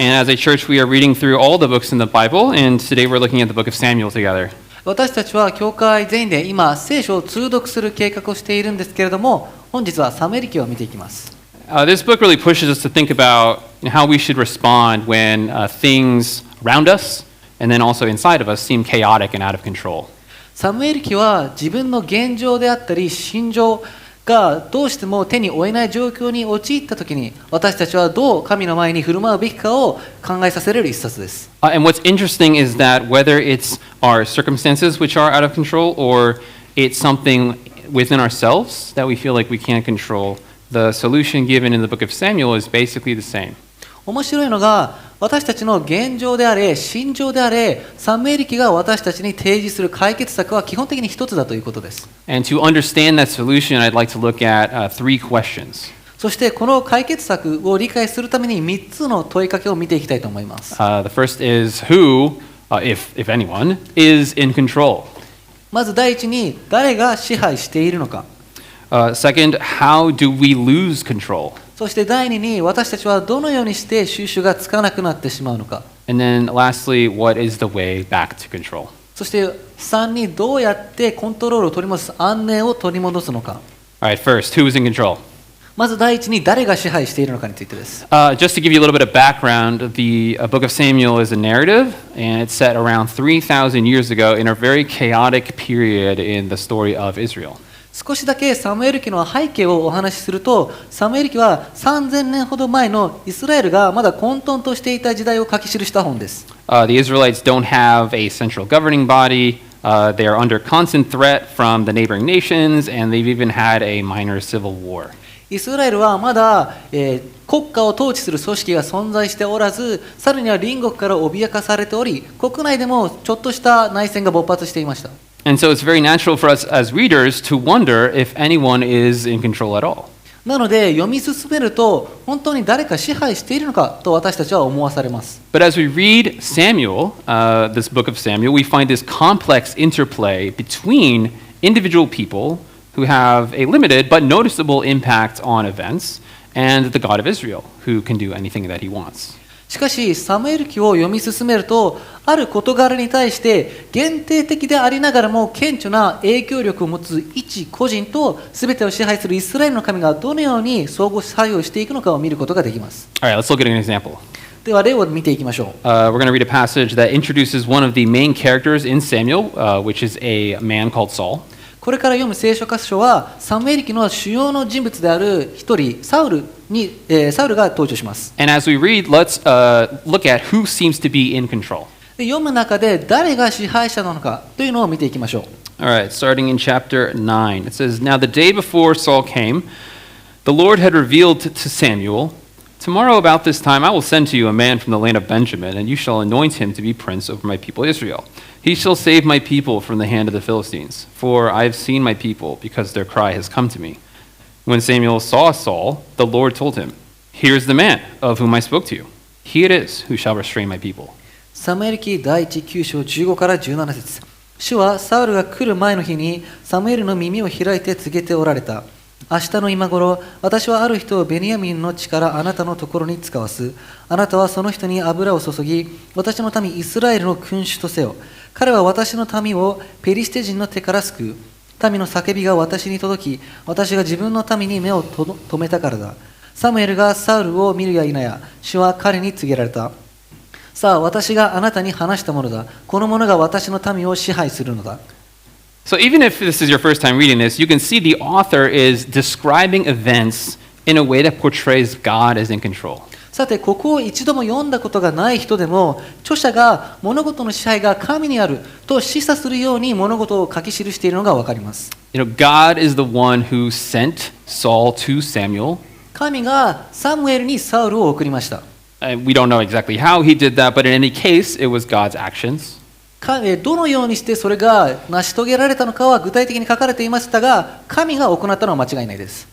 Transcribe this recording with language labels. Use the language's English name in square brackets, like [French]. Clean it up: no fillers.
[English] And as a church, we are reading through all the books in the Bible, and today we're looking at the book of Samuel together. [Japanese] 私たちは教会全員で今聖書を通読する計画をしているんですけれども、本日はサムエル記を見ていきます。 [English] This book really pushes us to think about how we should respond when things around us and then also inside of us seem chaotic and out of control. [Japanese] サムエル記は自分の現状であったり心情がどうしても手に負えない状況に陥ったときに私たちはどう神の前に振る舞うべきかを考えさせられる一冊です。 [English] And what's interesting is that whether it's our circumstances which are out of control or it's something within ourselves that we feel like we can't control, the solution given in the book of Samuel is basically the same. [Japanese] 面白いのが私たちの現状であれ心情であれサムエル記が私たちに提示する解決策は基本的に一つだということです。 [English] And to understand that solution, I'd like to look at three questions. [Japanese] そしてこの解決策を理解するために3つの問いかけを見ていきたいと思います。 [English] The first is who, if anyone, is in control. [Japanese] まず第一に誰が支配しているのか。 [English] Second, how do we lose control? [Japanese] そして第二に私たちはどのようにして収拾がつかなくなってしまうのか。 [English] And then lastly, what is the way back to control? [Japanese] そして3にどうやってコントロールを取り戻す安寧を取り戻すのか。 [English] All right, first, who is in control? [Japanese] まず第一に誰が支配しているのかについてです。 [English] Just to give you a little bit of background, the book of Samuel is a narrative, and it's set around 3,000 years ago in a very chaotic period in the story of Israel. [Japanese] 少しだけサムエル記の背景をお話しすると、サムエル記は3000年ほど前のイスラエルがまだ混沌としていた時代を書き記した本です。 [English] The Israelites don't have a central governing body. They are under constant threat from the neighboring nations, and they've even had a minor civil war. [Japanese] イスラエルはまだ、国家を統治する組織が存在しておらず、さらには隣国から脅かされており、国内でもちょっとした内戦が勃発していました。 [English] And so it's very natural for us as readers to wonder if anyone is in control at all. [Japanese] なので読み進めると本当に誰か支配しているのかと私たちは思わされます。 [English] But as we read Samuel, this book of Samuel, we find this complex interplay between individual people who have a limited but noticeable impact on events and the God of Israel, who can do anything that he wants. [Japanese] しかしサムエル記を読み進めるとある事柄に対して限定的でありながらも顕著な影響力を持つ一個人と全てを支配するイスラエルの神がどのように相互作用していくのかを見ることができます。 [English] All right, let's look at an example. [Japanese] では例を見ていきましょう。 [English] We're going to read a passage that introduces one of the main characters in Samuel, which is a man called Saul. [Japanese] これから読む聖書箇所はサムエル記の主要の人物である一人サウルが登場します。 [English] And as we read, let's look at who seems to be in control. [Japanese] で読む中で誰が支配者なのかというのを見ていきましょう。 [English] All right, starting in chapter 9. It says, Now the day before Saul came, the Lord had revealed to Samuel, Tomorrow about this time I will send to you a man from the land of Benjamin, and you shall anoint him to be prince over my people Israel. He shall save my people from the hand of the Philistines, for I have seen my people, because their cry has come to me. When Samuel saw Saul, the Lord told him, Here is the man of whom I spoke to you. He it is who shall restrain my people. [Japanese] サムエル記第9章15から17節。主はサウルが来る前の日にサムエルの耳を開いて告げておられた。明日の今頃、私はある人をベニヤミンの地からあなたのところに使わす。あなたはその人に油を注ぎ、私の民イスラエルの君主とせよ。彼は私の民をペリシテ人の手から救う。民の叫びが私に届き、私が自分の民に目を留めたからだ。サムエルがサウルを見るや否や、主は彼に告げられた。さあ、私があなたに話したものだ。この者が私の民を支配するのだ。 [English] So even if this is your first time reading this, you can see the author is describing events in a way that portrays God as in control. [Japanese] さて、ここを一度も読んだことがない人でも、著者が物事の支配が神にあると示唆するように物事を書き記しているのがわかります。 [English] God is the one who sent Saul to Samuel. [Japanese] 神がサムエルにサウルを送りました。 [English] We don't know exactly how he did that, but in any case, it was God's actions. [Japanese] どのようにしてそれが成し遂げられたのかは具体的に書かれていましたが、神が行ったのは間違いないです。